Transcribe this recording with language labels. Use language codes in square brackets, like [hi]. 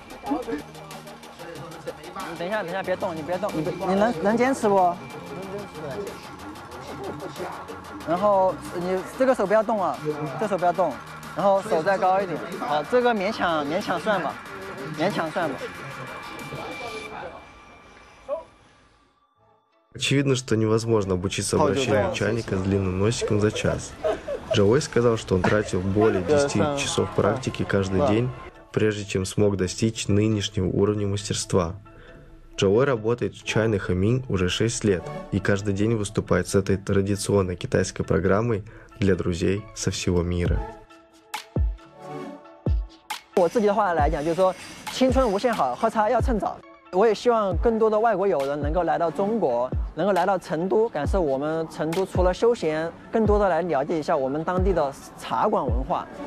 [zh] 你等一下，别动，你别动，你能坚持不？能坚持。然后你这个手不要动啊，这手不要动。然后手再高一点，好，这个勉强算吧，勉强算吧。 [ru] Очевидно, что невозможно обучиться обращению чайника с длинным носиком за час. Джоуэй сказал, что он тратил более 10 часов практики каждый день, прежде чем смог достичь нынешнего уровня мастерства. Джоуэй работает в чайной Хэминь уже 6 лет и каждый день выступает с этой традиционной китайской программой для друзей со всего мира. [zh] 我自己的话来讲，就是说青春无限好，喝茶要趁早。我也希望更多的外国友人能够来到中国，能够来到成都，感受我们成都除了休闲，更多的来了解一下我们当地的茶馆文化。